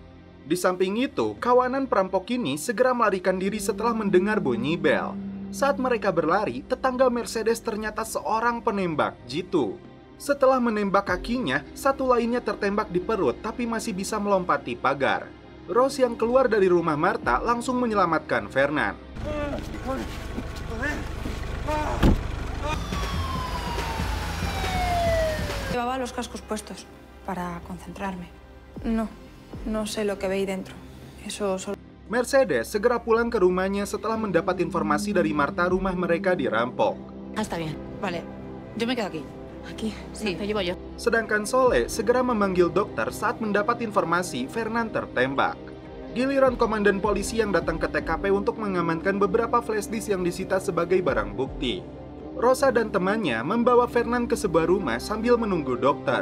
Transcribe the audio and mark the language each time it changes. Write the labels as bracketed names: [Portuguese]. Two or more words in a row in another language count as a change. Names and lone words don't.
[Indonesian] Di samping itu, kawanan perampok ini segera melarikan diri setelah mendengar bunyi bel. Saat mereka berlari, tetangga Mercedes ternyata seorang penembak jitu. Setelah menembak kakinya, satu lainnya tertembak di perut tapi masih bisa melompati pagar. Rose yang keluar dari rumah Marta langsung menyelamatkan Fernand. [Spanish] Llevaba los cascos puestos para concentrarme. No sé lo que veis dentro. Eso solo... [Indonesian] Mercedes segera pulang ke rumahnya setelah mendapat informasi dari Marta rumah mereka dirampok. [Spanish] Está bien, vale. Yo me quedo aquí. Aquí, sí, lo llevo yo. [Indonesian] Sedangkan Soleh segera memanggil dokter saat mendapat informasi Fernand tertembak. Giliran komandan polisi yang datang ke TKP untuk mengamankan beberapa [English] flash disk [Indonesian] yang disita sebagai barang bukti. Rosa dan temannya membawa Fernand ke sebuah rumah sambil menunggu dokter.